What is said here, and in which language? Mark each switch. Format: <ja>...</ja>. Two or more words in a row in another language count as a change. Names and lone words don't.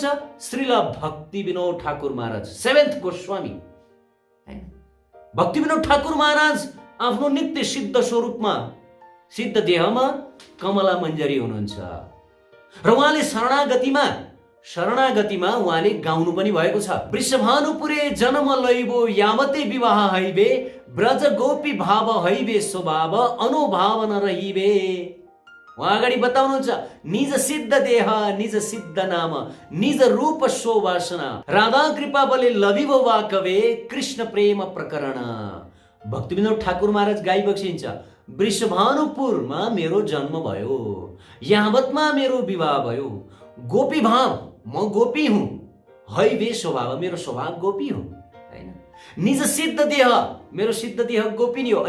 <ne>श्रीला भक्ति विनोद ठाकुर महाराज, सेवेन्थ गोस्वामी। भक्ति विनोद ठाकुर महाराज आफ्नो नित्य सिद्ध स्वरूपमा, सिद्ध देहमा कमला मन्जरी हुनुहुन्छ। र उहाँले शरणागतिमा उहाँले गाउनु पनि भएको छ।</ne> <bn>বৃষভানুপুরে জন্ম লৈবো যাবটে বিবাহ হৈবে, ব্রজ গোপী ভাব হৈবে স্বভাব অনুভাব না রহিবে।</bn> <ne>उहाँ अगाडि बताउनुहुन्छ,</ne> <bn>নিজ সিদ্ধ দেহ নিজ সিদ্ধ নাম নিজ রূপ শোভাসনা রাধা কৃপা বলে লভিবো বাকবে কৃষ্ণ প্রেম প্রকরণ।</bn> <ne>भक्ति विनोद ठाकुर महाराज गाई बक्सिन्छ, वृषभानुपुरमा मेरो जन्म भयो, यावतमा मेरो विवाह भयो, गोपी भाव म गोपी हुँ,</ne> <bn>হৈবে স্বভাব</bn> <ne>मेरो स्वभाव गोपी हो, हैन।</ne> <bn>নিজ সিদ্ধ দেহ</bn> <ne>मेरो सिद्ध देह गोपिनी हो।</ne>